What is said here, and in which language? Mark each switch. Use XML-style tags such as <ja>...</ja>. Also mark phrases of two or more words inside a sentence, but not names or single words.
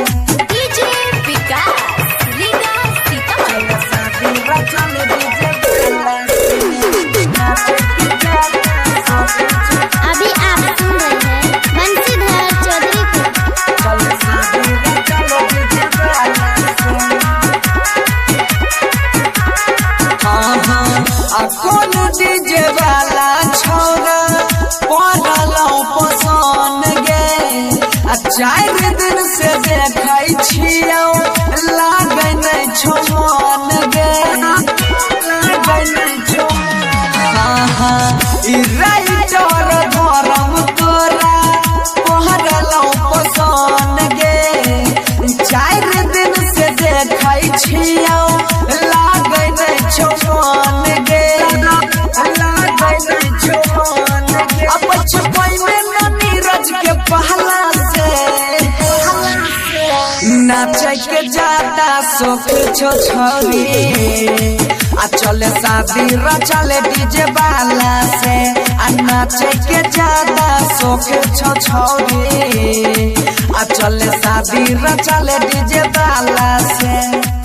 <hi>अभी आप सुन रहे हैं बंसीधर चौधरी</hi> <anp>कौन डीजे वाला छौरा पड़लौ पसंद गे 4 दिन से देखै छियौ लागै नै छौ मन गे लागै नै छौ राइटर धरम तोरा पड़लौ पसंद गे 4 दिन से देखै छियौ लागै नै छौ मन गे लागै नै छौ मन गे अब छुपै में नीरज के पहला से नाचे के ज्यादा शौक छौरी आ चले शादी चले डीजे वाला से नाचे के ज्यादा शौक छौरी आ चले शादी चले डीजे वाला से।</anp>